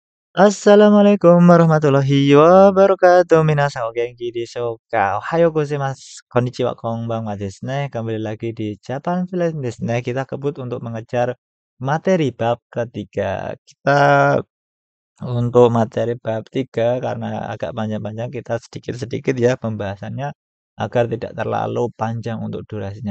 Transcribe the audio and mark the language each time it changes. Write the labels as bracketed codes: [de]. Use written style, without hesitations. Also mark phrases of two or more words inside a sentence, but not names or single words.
[ar] السلام عليكم ورحمة الله وبركاته. [ja] 皆さんお元気ですか？おはようございます. こんにちは、こんばんはですね. [id] Kembali lagi di Japan Freelance [ja] ですね. [id] Kita kebut untuk mengejar materi bab ketiga. Kita untuk materi bab 3 karena agak panjang-panjang kita sedikit-sedikit ya pembahasannya agar tidak terlalu panjang untuk durasinya.